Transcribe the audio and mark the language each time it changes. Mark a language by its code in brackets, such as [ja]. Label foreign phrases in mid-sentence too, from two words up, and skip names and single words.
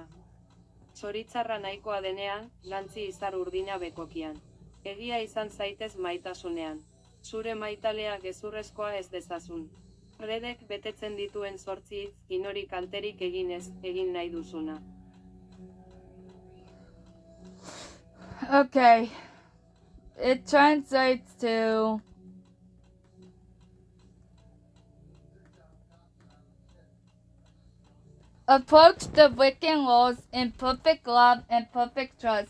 [eu] Zoritzarra nahikoa denean, lantzi izar urdina bekokian. Egia izan zaitez maitasunean. Zure maitalea gezurrezkoa ez dezazun. Redek betetzen dituen 8 hitz, inori kalterik eginez, egin nahi duzuna. [en] Okay. It translates to approach the Wiccan laws in perfect love and perfect trust.